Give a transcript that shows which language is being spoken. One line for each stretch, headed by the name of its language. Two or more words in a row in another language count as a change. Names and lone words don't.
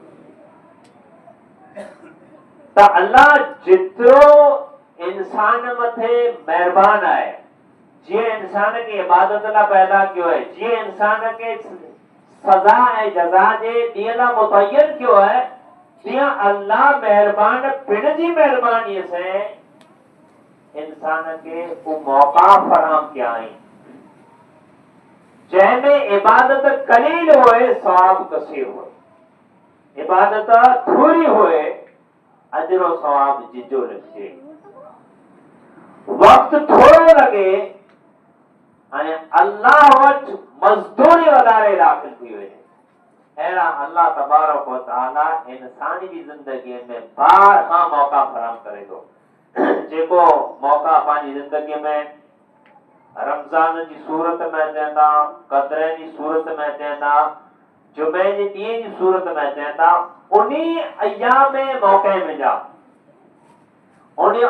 Sindhi: त अल्लाह जेतिरो इंसान मथे महिरबान आहे जीअं इंसान खे इबादत लाइ पैदा कयो आहे जीअं इंसान खे सज़ा ऐं जज़ा जे ॾींहं लाइ मुतयन कयो आहे तीअं अल्लाह महिरबान पिण जी महिरबानीअ सां इंसान खे को मौका फराहम किया आहिनि जंहिंमें इबादत कलील होए सवाब कसीर होए इबादत थोरी होए अजरो सवाब जिजो लिखे वक्त थोड़ो लगे हाणे अल्लाह वटि मज़दूरी वधारे दाख़िल थी वञे। अहिड़ा अल्लाह तबारक व तआला इंसानी जी ज़िंदगीअ में बारहा मौका फराहम करे थो। जेको मौका पंहिंजी ज़िंदगीअ में रमज़ान जी सूरत में अचनि था क़द्र जी सूरत में अचनि था जुमे जे ॾींहं जी सूरत में अचनि था उन्ही अयाम में मौक़े में जा उन्ही